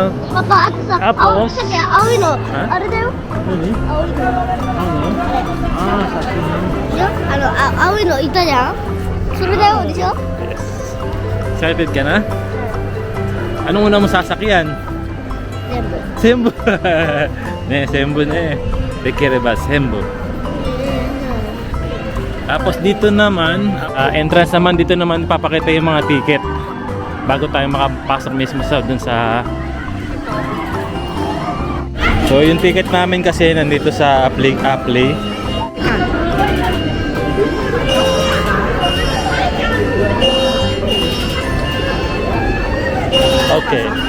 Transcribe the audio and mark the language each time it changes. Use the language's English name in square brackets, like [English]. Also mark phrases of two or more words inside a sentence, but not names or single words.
[Japanese] パパ、あとさ、 [Filipino] Tapos? [Japanese] 青いの、はあれだよ。 [Filipino] Ano? [Japanese] 青いの。 [Filipino] Ano? Ah, sa akin. [Japanese] いや、青いのいたじゃん。それだよ、でしょ。 [English] Yes. [Filipino] Excited ka na? Anong una mo sasakyan? [Japanese] 全部。 [Filipino] Sembo. Ne, Sembo na eh. Dekireba, Sembo. Tapos dito naman, entrance naman, dito naman papakita yung mga ticket bago tayo makapasok mismo sa dun sa... So yung ticket namin kasi nandito sa Apply. Okay.